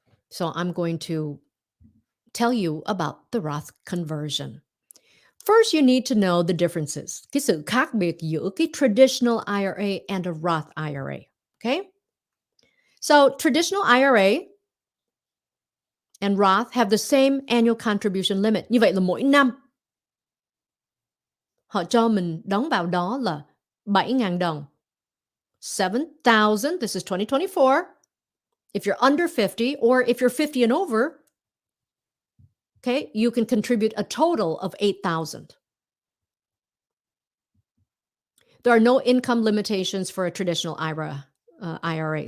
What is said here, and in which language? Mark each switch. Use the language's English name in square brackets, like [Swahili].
[English] So I'm going to tell you about the Roth conversion. First, you need to know the differences, [Vietnamese] cái sự khác biệt giữa cái [English] traditional IRA and a Roth IRA. Okay? So, traditional IRA and Roth have the same annual contribution limit. [Vietnamese] Như vậy là mỗi năm họ cho mình đóng vào đó là 7.000 đồng. [English] 7,000, this is 2024. If you're under 50 or if you're 50 and over, okay, you can contribute a total of 8,000. There are no income limitations for a traditional IRA.